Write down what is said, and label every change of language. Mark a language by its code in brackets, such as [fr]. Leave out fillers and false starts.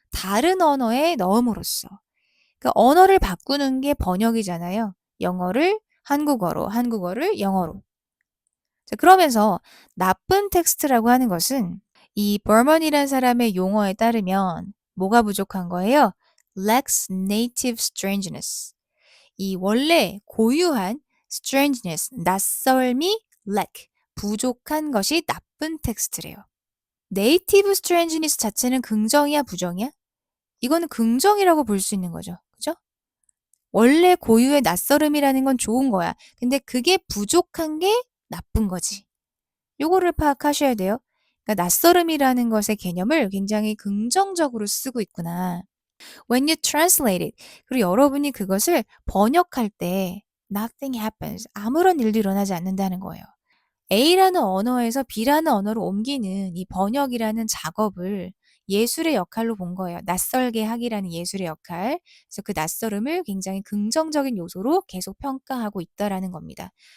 [ko] 다른 언어에 넣음으로써. 그 언어를 바꾸는 게 번역이잖아요. 영어를 한국어로, 한국어를 영어로. 자, 그러면서 나쁜 텍스트라고 하는 것은 이 버먼이라는 사람의 용어에 따르면 뭐가 부족한 거예요? [en] lacks native strangeness. [ko] 이 원래 고유한 strangeness, 낯설미 lack, 부족한 것이 나쁜 텍스트래요. 네이티브 스트레인지니스 자체는 긍정이야, 부정이야? 이거는 긍정이라고 볼 수 있는 거죠. 그죠? 원래 고유의 낯설음이라는 건 좋은 거야. 근데 그게 부족한 게 나쁜 거지. 요거를 파악하셔야 돼요. 그러니까 낯설음이라는 것의 개념을 굉장히 긍정적으로 쓰고 있구나. [en] When you translate it, [ko] 그리고 여러분이 그것을 번역할 때 [en] nothing happens. [ko] 아무런 일도 일어나지 않는다는 거예요. A라는 언어에서 B라는 언어로 옮기는 이 번역이라는 작업을 예술의 역할로 본 거예요. 낯설게 하기라는 예술의 역할. 그래서 그 낯설음을 굉장히 긍정적인 요소로 계속 평가하고 있다라는 겁니다.